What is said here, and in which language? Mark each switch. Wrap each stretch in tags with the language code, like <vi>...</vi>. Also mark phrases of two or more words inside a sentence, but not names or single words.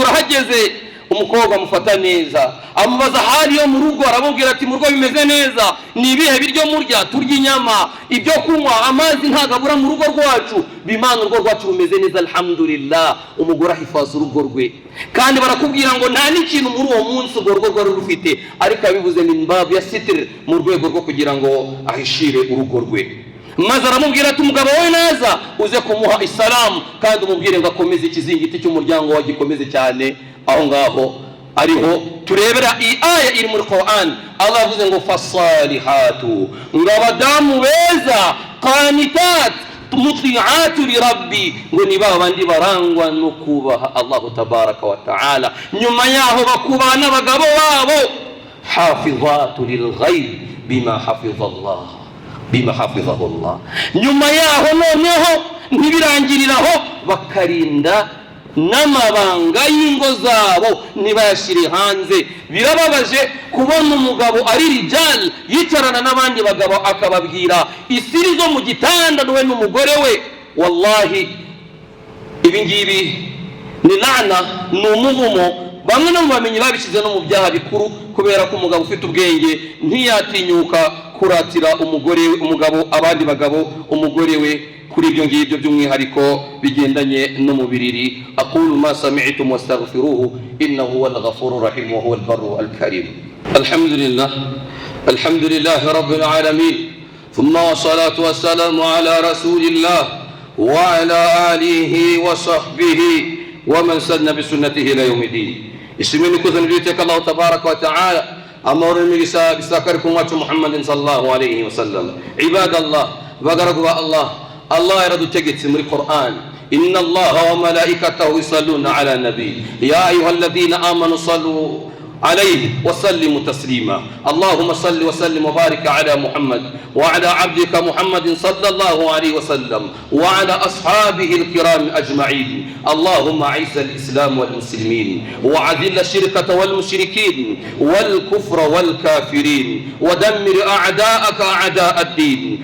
<rw>Hageze umukobwa amufata neza, amubaza hali yo mu rugo, aramubwira ati mu rugo bimeze neza, ni ibihe biryo murya? Turya inyama, ibyo kunywa, amazi ntagabura mu rugo rwacu. Bimana urugo rwacu rumeze neza alhamdulillah. Umugore ahifaza urugo rwe, kandi barakubwira ngo nta n'ikintu muri uwo munsi urwo rugo rwari rufite, ariko abivuze</rw> <ar>من باب الستر,</ar> <rw>mu rwego rwo kugira ngo ahishire urugo rwe. Maze aramubwira ati umugabo we naza uze kumuha isalamu, kandi umubwire ngo akomeze ikizingiti cy'umuryango wa gikomeze cyane. Aho ngaho ariho turebera iyi aya iri muri Qur'an. Allah avuze ngo fasalihatu, ngo abadamu beza,</rw> <ar>قانتات مطيعات لربي,</ar> <rw>ngo ni babandi barangwa no kubaha</rw> <ar>الله تبارك وتعالى,</ar> <rw>nyuma yaho bakubaha n'abagabo babo.</rw> <ar>حافظات للغيب بما حفظ الله، بما حفظه الله.</ar> <rw>Nyuma yaho noneho ntibirangiriraho, bakarinda n'amabanga y'ingo zabo ntibayashyire hanze. Birababaje kubona umugabo ari rijal yicarana n'abandi bagabo akababwira isiri zo mu gitanda we n'umugore we. Wallahi ibi ngibi ni laana, ni umuvumo. Bamwe no mu bamenyi babishyize no mu byaha bikuru, kubera ko umugabo ufite ubwenge ntiyatinyuka kuratira umugabo abandi bagabo umugore we kuri ibyo ngibyo by'umwihariko bigendanye no mu biriri.</rw> <ar>أقول ما سمعتم وأستغفره إنه هو الغفور الرحيم وهو البر الكريم. الحمد لله رب العالمين، ثم والصلاة والسلام على رسول الله وعلى آله وصحبه ومن سن بسنته إلى يوم الدين.</ar> <rw>Isimeni kuzaniliteka</rw> <ar>الله تبارك وتعالى,</ar> <rw>amore migisa bisakarikum</rw> <ar>ومحمد صلى الله عليه وسلم.</ar> <rw>Ibadallah, bagaragu Allah, Allah yaradutegetse muri Qur'an,</rw> <ar>إن الله وملائكته يصلون على النبي يا أيها الذين آمنوا صلوا عليه وسلم تسليما. اللهم صل وسلم وبارك على محمد وعلى عبدك محمد صلى الله عليه وسلم وعلى أصحابه الكرام أجمعين. اللهم أعز الإسلام والمسلمين وأذل الشرك والمشركين والكفر والكافرين ودمر أعداءك أعداء الدين.</ar>